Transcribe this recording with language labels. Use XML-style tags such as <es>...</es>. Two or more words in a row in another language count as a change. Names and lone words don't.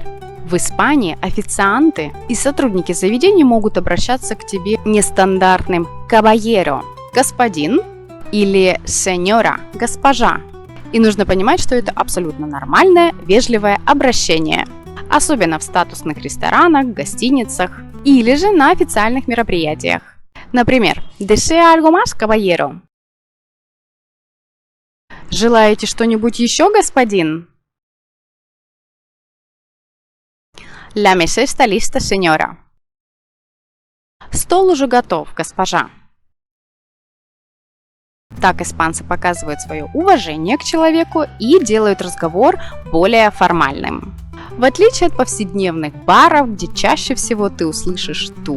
<ru>В Испании официанты и сотрудники заведений могут обращаться к тебе нестандартным «caballero» – «господин» или «señora» – «госпожа». И нужно понимать, что это абсолютно нормальное, вежливое обращение. Особенно в статусных ресторанах, гостиницах или же на официальных мероприятиях. Например,</ru> <es>«Desea algo más, caballero?»</es> <ru>«Желаете что-нибудь еще, господин?»</ru> <es>«La mesa está lista, señora».</es> <ru>«Стол уже готов, госпожа». Так испанцы показывают свое уважение к человеку и делают разговор более формальным. В отличие от повседневных баров, где чаще всего ты услышишь «tú».</ru>